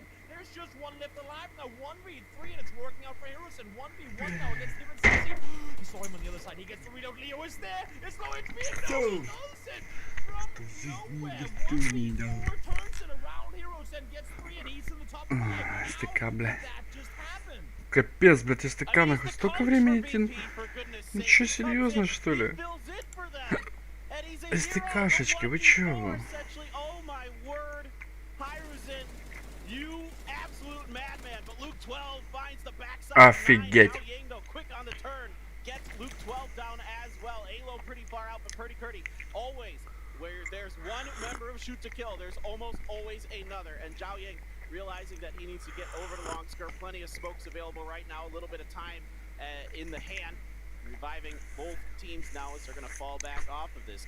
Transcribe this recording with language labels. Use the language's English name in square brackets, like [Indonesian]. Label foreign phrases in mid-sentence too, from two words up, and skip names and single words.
[English] There's just one left alive now. 1v3, and it's working out for Heroes, and 1v1 now against different CC. He saw him on the other side. He gets the readout. Leo is there. It's low HP. No, he knows it from nowhere. 1v4 turns it around Heroes and gets 3, and he's in the top 5. [Russian] СТК, бля. [English] That just happened. [Russian] Капец, блядь, СТК нахуй. Столько времени идти. Ничего, серьезно, что ли? СТКшечки, вы чё? Офигеть. [English] 12 down as well. Alo pretty far out, but Purdy Curdy always where there's one member of shoot to kill, there's almost always another. And Zhao Yang realizing that he needs to get over the long skirt. Plenty of smokes available right now. A little bit of time in the hand. Reviving both teams now as they're going to fall back off of this.